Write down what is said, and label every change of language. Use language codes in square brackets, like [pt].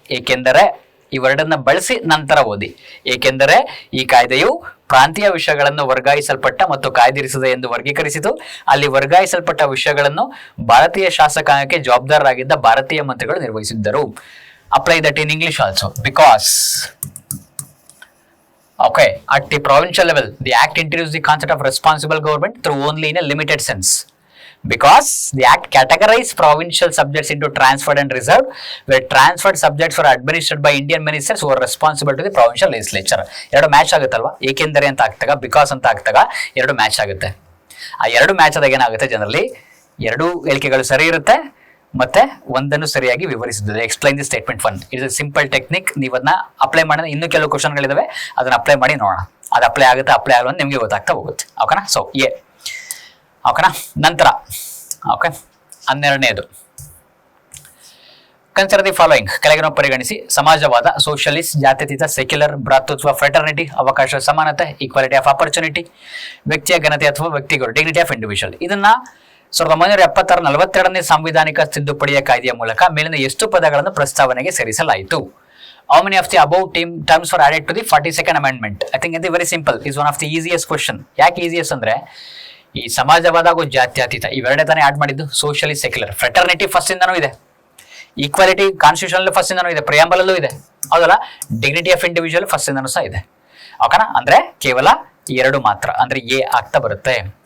[kn] ಏಕೆಂದರೆ ಈ ವರ್ಡನ್ನ ಬಳಸಿ ನಂತರ ಓದಿ. ಏಕೆಂದರೆ ಈ ಕಾಯ್ದೆಯು ಪ್ರಾಂತೀಯ ವಿಷಯಗಳನ್ನು ವರ್ಗಾಯಿಸಲ್ಪಟ್ಟ ಮತ್ತು ಕಾಯ್ದಿರಿಸಿದ ಎಂದು ವರ್ಗೀಕರಿಸಿತು. ಅಲ್ಲಿ ವರ್ಗಾಯಿಸಲ್ಪಟ್ಟ ವಿಷಯಗಳನ್ನು ಭಾರತೀಯ ಶಾಸಕಾಂಗಕ್ಕೆ ಜವಾಬ್ದಾರರಾಗಿದ್ದ ಭಾರತೀಯ ಮಂತ್ರಿಗಳು ನಿರ್ವಹಿಸಿದ್ದರು. [en] Apply that in English also. Because okay, at the provincial level the act introduced the concept of responsible government through only in a limited sense. Because the act categorized provincial subjects into transferred and reserved, where transferred subjects were administered by Indian ministers who were responsible to the provincial legislature. [kn] ಎರಡು match ಆಗುತ್ತಲ್ವಾ, ಏಕೆಂದರೆ ಅಂತ ಆಗ್ತಾಗ, because ಅಂತ ಆಗ್ತಾಗ 2 match ಆಗುತ್ತೆ. ಆ 2 match ಆದಾಗ ಏನಾಗುತ್ತೆ, generally 2 ಹೇಳಿಕೆಗಳು ಸರಿ ಇರುತ್ತೆ ಮತ್ತೆ 1 ಸರಿಯಾಗಿ ವಿವರಿಸುತ್ತದೆ. [en] Explain the statement 1. It is simple technique. [kn] ನೀವು ಅದನ್ನ ಅಪ್ಲೈ ಮಾಡಿದ್ರೆ ಇನ್ನೂ ಕೆಲವು ಕ್ವಶನ್ಗಳಿದಾವೆ, ಅದನ್ನ ಅಪ್ಲೈ ಮಾಡಿ ನೋಡೋಣ. ಅದು ಅಪ್ಲೈ ಆಗುತ್ತೆ ಅಪ್ಲೈ ಆಗಲ್ಲ ನಿಮಗೆ ಗೊತ್ತಾಗ್ತಾ ಹೋಗುತ್ತೆ. ಓಕೆನಾ? ಸೊ ಓಕೆನಾ? ನಂತರ ಓಕೆ 12ನೇದು, [en] Consider the following. [kn] ಕೆಳಗಿನ ಪರಿಗಣಿಸಿ: ಸಮಾಜವಾದ, ಸೋಷಿಯಲಿಸ್ಟ್, ಜಾತ್ಯತೀತ, ಸೆಕ್ಯುಲರ್, ಭ್ರಾತೃತ್ವ, ಫ್ರೆಟರ್ನಿಟಿ, ಅವಕಾಶ ಸಮಾನತೆ, ಈಕ್ವಾಲಿಟಿ ಆಫ್ ಆಪರ್ಚುನಿಟಿ, ವ್ಯಕ್ತಿಯ ಘನತೆ ಅಥವಾ ವ್ಯಕ್ತಿಗಳು, ಡಿಗ್ನಿಟಿ ಆಫ್ ಇಂಡಿವಿಜುವಲ್. ಇದನ್ನ 1976 42ನೇ ಸಾಂವಿಧಾನಿಕ ತಿದ್ದುಪಡಿಯ ಕಾಯ್ದೆಯ ಮೂಲಕ ಮೇಲಿನ ಎಷ್ಟು ಪದಗಳನ್ನು ಪ್ರಸ್ತಾವನೆಗೆ ಸೇರಿಸಲಾಯಿತು? [en] How many of the above terms were added to the 42nd amendment? I think it's very simple. It's one of the easiest question. [kn] ಯಾಕೆ ಈಸಿಯಸ್ಟ್ ಅಂದ್ರೆ ಈ ಸಮಾಜವಾದ ಹಾಗೂ ಜಾತ್ಯತೀತ ಇವೆರಡೇ ತಾನೇ ಆಡ್ ಮಾಡಿದ್ದು. ಸೋಷಿಯಲಿ ಸೆಕ್ಯುಲರ್, ಫ್ರೆಟರ್ನಿಟಿ ಫಸ್ಟ್ ಇಂದನೂ ಇದೆ, ಈಕ್ವಾಲಿಟಿ ಕಾನ್ಸ್ಟಿಟ್ಯೂಷನ್ ಫಸ್ಟ್ ಇಂದನೂ ಇದೆ, ಪ್ರಿಯಾಂಬಲ್ ಅಲ್ಲೂ ಇದೆ, ಹೌದಲ್ಲ. ಡಿಗ್ನಿಟಿ ಆಫ್ ಇಂಡಿವಿಜುವಲ್ ಫಸ್ಟ್ ಇಂದನೂ ಸಹ ಇದೆ. ಓಕೆನಾ? ಅಂದ್ರೆ ಕೇವಲ ಎರಡು ಮಾತ್ರ, ಅಂದ್ರೆ ಎ ಆಗ್ತಾ ಬರುತ್ತೆ.